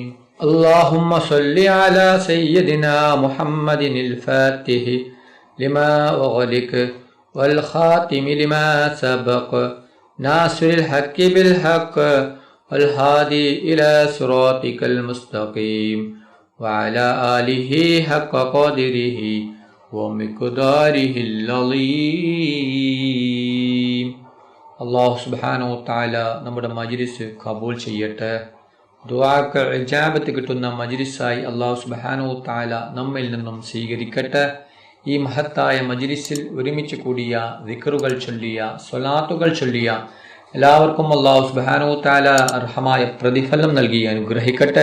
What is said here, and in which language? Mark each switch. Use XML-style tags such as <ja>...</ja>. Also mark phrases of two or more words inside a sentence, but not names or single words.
<ar>اللهم صل على سيدنا محمد الفاتح لما أغلق والخاتم لما سبق ناصر الحق بالحق والهادي إلى صراطك المستقيم وعلى آله حق قدره ومقداره العظيم.</ar> <ml>അള്ളാഹു</ml> <ar>سبحانه وتعالى</ar> <ml>നമ്മുടെ മജ്ലിസ് കബൂൽ ചെയ്യട്ടെ. ദുആക്ക് ഇജാബത്ത് കിട്ടുന്ന മജ്ലിസായി അള്ളാഹു</ml> <ar>سبحانه وتعالى</ar> <ml>നമ്മിൽ നിന്നും സ്വീകരിക്കട്ടെ. ഈ മഹത്തായ മജ്ലിസിൽ ഒരുമിച്ച് കൂടിയ ദിക്റുകൾ ചൊല്ലിയ സ്വലാത്തുകൾ ചൊല്ലിയ എല്ലാവർക്കും അള്ളാഹു</ml> <ar>سبحانه وتعالى</ar> <ml>അർഹമായ പ്രതിഫലം നൽകി അനുഗ്രഹിക്കട്ടെ.</ml>